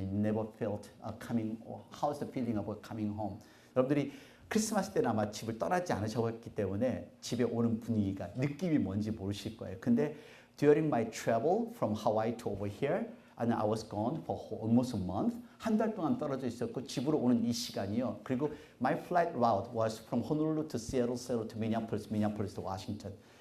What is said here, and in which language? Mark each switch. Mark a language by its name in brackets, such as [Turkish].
[English] You never felt coming. How's the feeling about coming home? [Korean] 여러분들이 크리스마스 때는 아마 집을 떠나지 않으셨기 때문에 집에 오는 분위기가 느낌이 뭔지 모르실 거예요. 근데 [English] during my travel from Hawaii to over here, and I was gone for almost a month. [Korean] 한 달 동안 떨어져 있었고 집으로 오는 이 시간이요. 그리고 [English] my flight route was from Honolulu to Seattle, Seattle to Minneapolis, Minneapolis to Washington.